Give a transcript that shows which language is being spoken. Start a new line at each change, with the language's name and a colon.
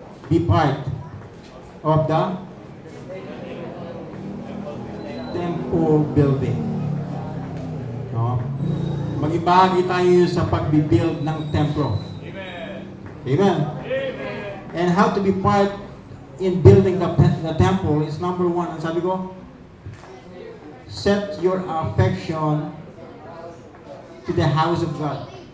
English: Be part of the temple building. No?
Filipino: Mag-ibahagi tayo sa pag-build ng templo.
English: Amen. And how to be part in building the temple is number one.
Filipino: Ang sabi ko,
English: set your affection to the house of God.